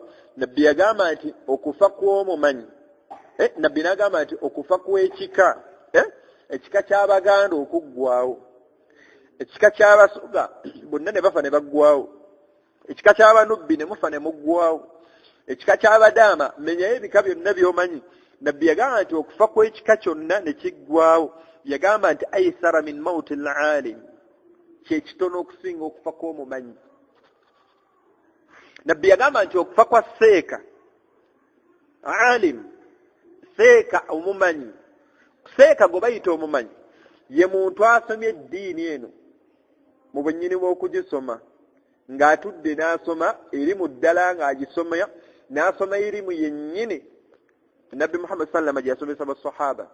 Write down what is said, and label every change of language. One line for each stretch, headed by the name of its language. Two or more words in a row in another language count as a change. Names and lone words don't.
Ganda: Nabbi yagamba nti okufa kw'omumanyi, nabbi n'agamba nti okufa kw'ekika, ekika ky'Abaganda okuggwaawo, ekika ky'Abasoga bonna ne bafa ne baggwaawo, ekika ky'Abanubbi ne mufa ne muggwaawo, ekika ky'Abadaama menyayo ebika byonna by'omanyi. Nabbi yagamba nti okufa kw'ekika kyonna ne kiggwaawo. Yagamba nti
Arabic: aisara min mauti al-alim,
Ganda: kyekitono okusinga okufa kw'omumanyi. Nabbi yagamba nti okufa kwa seeka alim, seeka omumanyi, seeka gwe bayita omumanyi ye muntu asomye eddiini eno mu bwennyini bw'okugisoma, ng'atudde n'asoma erimu ddala ng'agisoma, n'asoma erimu yennyini Nabbi Muhammad sallama gye yasomesa basahaba.